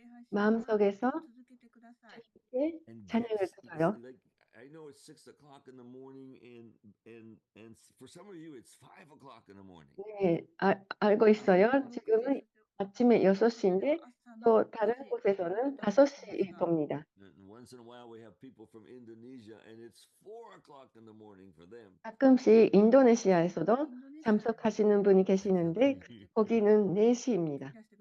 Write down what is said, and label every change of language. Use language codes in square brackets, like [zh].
[ko] 마음속에서 주님께 찬양을 드려요. [en] I know it's 6 o'clock in the morning, and for some of you, it's 5 o'clock in the morning. [ko] 네, 알고 있어요. 지금은 아침에 6시인데 또 다른 곳에서는 5시일 겁니다. [en] Once in a while, we have people from Indonesia, and it's 4 o'clock in the morning for them. [ko] 가끔씩 인도네시아에서도 참석하시는 분이 계시는데 거기는 4시입니다.